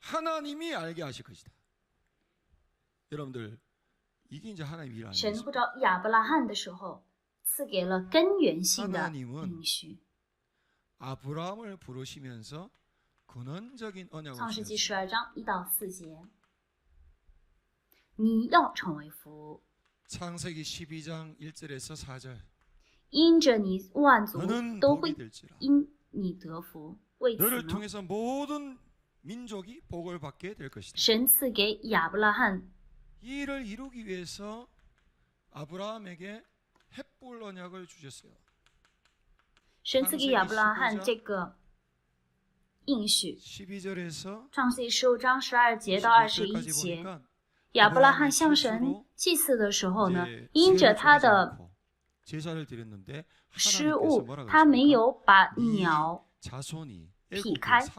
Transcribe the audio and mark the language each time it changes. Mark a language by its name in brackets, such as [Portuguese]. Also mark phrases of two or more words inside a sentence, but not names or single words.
[Chinese] 神呼召亚伯拉罕的时候，赐给了根源性的应许。创世纪12章1到4节，你要成为福。 [Korean] 창세기 12장 1절에서 4절. [Chinese] 因着你万族都会因你得福，为此呢，神赐给亚伯拉罕。 [Korean] 이를 이루기 위해서 아브라함에게 헷볼 언약을 주셨어요. [Chinese] 神赐给亚伯拉罕这个应许。创世记15章12节到21节。亚伯拉罕向神祭祀的时候呢，因着他的失误，他没有把鸟劈开。